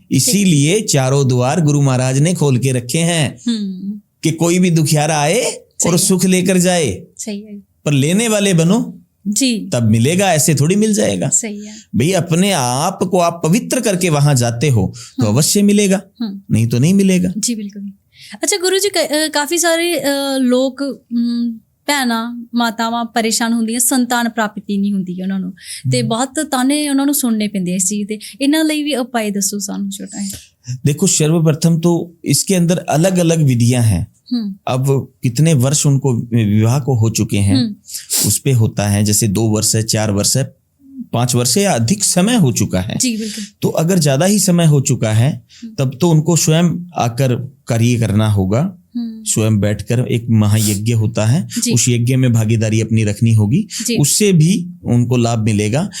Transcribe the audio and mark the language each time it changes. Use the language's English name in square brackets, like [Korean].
[Hindi] इसीलिए 4 द्वार गुरु महाराज ने खोल के रखे हैं कि कोई भी दुखियारा आए और सुख लेकर जाए, पर लेने वाले बनो जी, तब मिलेगा, ऐसे थोड़ी मिल जाएगा। सही है भाई, अपने आप को आप पवित्र करके वहां जाते हो तो अवश्य मिलेगा, नहीं तो नहीं मिलेगा जी, बिल्कुल। अच्छा गुरु जी, काफी सारे लोग [Punjabi] ਭੈਣਾਂ ਮਾਤਾਵਾਂ ਪਰੇਸ਼ਾਨ ਹੁੰਦੀਆਂ, ਸੰਤਾਨ ਪ੍ਰਾਪਤੀ ਨਹੀਂ ਹੁੰਦੀ ਉਹਨਾਂ ਨੂੰ, ਤੇ ਬਹੁਤ ਤਾਨੇ ਉਹਨਾਂ ਨੂੰ ਸੁਣਨੇ ਪੈਂਦੇ ਇਸ चीज ਤੇ, ਇਹਨਾਂ ਲਈ ਵੀ ਉपाय ਦੱਸੋ ਸਾਨੂੰ ਛੋਟਾ है। [Hindi] देखो सर्वप्रथम तो इसके अंदर अलग अलग विधियां हैं। अब कितने वर्ष उनको विवाह को हो चुके हैं उस पे होता है, जैसे 2 वर्ष है, 4 वर्ष है, 5 वर्ष या अधिक समय हो चुका है जी, बिल्कुल। तो अगर ज्यादा ही समय हो चुका है तब तो उनको स्वयं आकर कार्य करना होगा, स्वयं बैठकर एक महायज्ञ होता है, उस यज्ञ में भागीदारी अपनी रखनी होगी, उससे भी उनको लाभ मिलेगा।